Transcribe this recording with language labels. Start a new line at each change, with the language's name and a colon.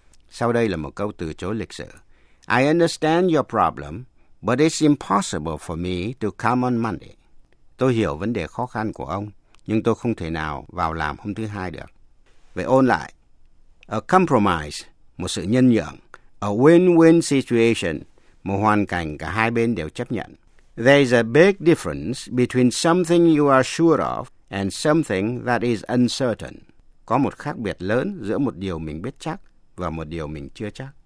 Vietnamese: Sau đây là một câu từ chối lịch sự.
English: I understand your problem. But it's impossible for me to come on Monday.
Vietnamese: Tôi hiểu vấn đề khó khăn của ông, nhưng tôi không thể nào vào làm hôm thứ hai được. Vậy ôn lại. A compromise, một sự nhân nhượng.
English: A win-win situation,
Vietnamese: một hoàn cảnh cả hai bên đều chấp nhận.
English: There is a big difference between something you are sure of and something that is uncertain.
Vietnamese: Có một khác biệt lớn giữa một điều mình biết chắc và một điều mình chưa chắc.